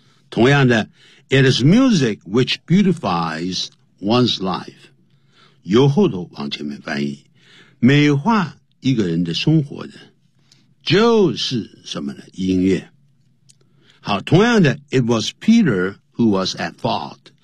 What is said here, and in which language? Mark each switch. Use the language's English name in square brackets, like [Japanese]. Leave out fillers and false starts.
[English] 同样的 It is music which beautifies one's life. [Chinese] 由后头往前面翻译，美化一个人的生活的就是什么呢？音乐。 [English] 好，同样的 It was Peter who was at fault.